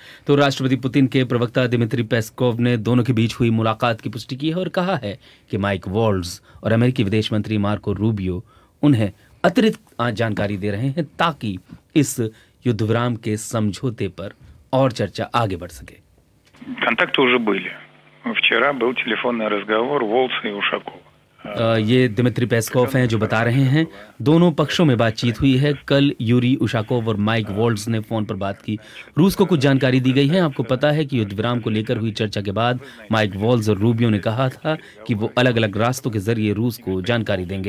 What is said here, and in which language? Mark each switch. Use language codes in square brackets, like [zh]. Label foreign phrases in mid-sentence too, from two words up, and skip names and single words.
[hi] तो राष्ट्रपति पुतिन के प्रवक्ता दिमित्री पेस्कोव ने दोनों के बीच हुई मुलाकात की पुष्टि की है और कहा है कि माइक वॉल्स और अमेरिकी विदेश मंत्री मार्को रूबियो उन्हें अतिरिक्त जानकारी दे रहे हैं ताकि इस युद्धविराम के समझौते पर और चर्चा आगे बढ़ सके। [ru] Контакты уже были. Вчера был телефонный разговор Волса и Ушакова. [hi] ये दिमित्री पेस्कोव हैं जो बता रहे हैं दोनों पक्षों में बातचीत हुई है। कल यूरी उशाकोव और माइक वॉल्स ने फोन पर बात की। रूस को कुछ जानकारी दी गई है। आपको पता है कि युद्धविराम को लेकर हुई चर्चा के बाद माइक वॉल्स और रूबियो ने कहा था कि वो अलग अलग रास्तों के जरिए रूस को जानकारी देंगे।